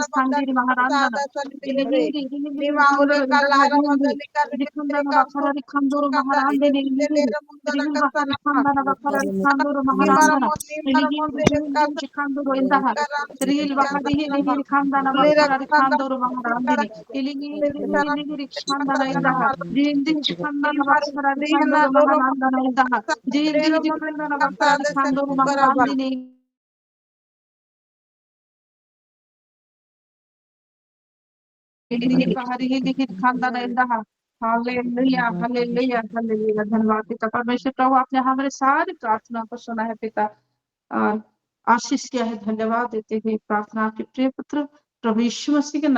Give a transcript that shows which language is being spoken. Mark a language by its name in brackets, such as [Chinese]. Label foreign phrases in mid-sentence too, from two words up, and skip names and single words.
[Hindi] khandiri maharandana ilihiri rihil khandoro indaha jihindi khandana bakara khandoro maharandini ilihiri rihil bahari khandana bakara khandoro maharandana ilihiri jihindi khandoro indaha rihil bahari rihil khandana bakara khandoro maharandini ilihiri rihil khandana indaha jihindi khandana bakara khandoro maharandana indaha jihindi khandana bakara khandoro maharandini हालेलुया हालेलुया हालेलुया धन्यवाद पिता परमेश्वर प्रभु आपने हमारे सारी प्रार्थना को सुना है पिता और आशीष किया है धन्यवाद देते हुए प्रार्थना आपके प्रिय पुत्र प्रभु यीशु मसीह के